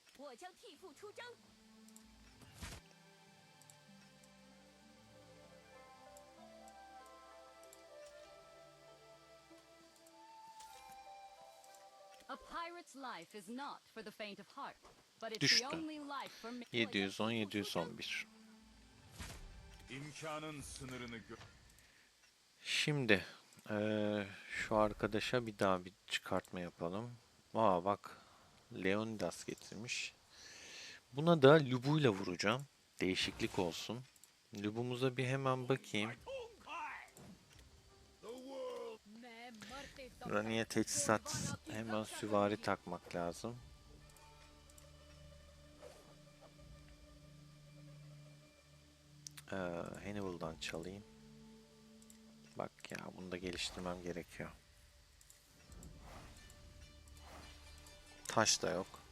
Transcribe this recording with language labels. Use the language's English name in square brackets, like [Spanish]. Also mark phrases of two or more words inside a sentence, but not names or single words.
[Chinese] 我将替父出征。 [English] A pirate's life is not for the faint of heart, but it's [Turkish] Düştü. [English] the only life for me. 710 711. [Turkish] İmkanın sınırını gör. Şimdi şu arkadaşa bir daha bir çıkartma yapalım. Aa bak, Leonidas getirmiş. Buna da Lubu'yla vuracağım. Değişiklik olsun. Lubumuza bir hemen bakayım. [Hindi] मैं मरते दम [Turkish] Raniye teçhizat, hemen süvari takmak lazım. Hannibal'dan çalayım. Bak ya, bunu da geliştirmem gerekiyor. Taş da yok.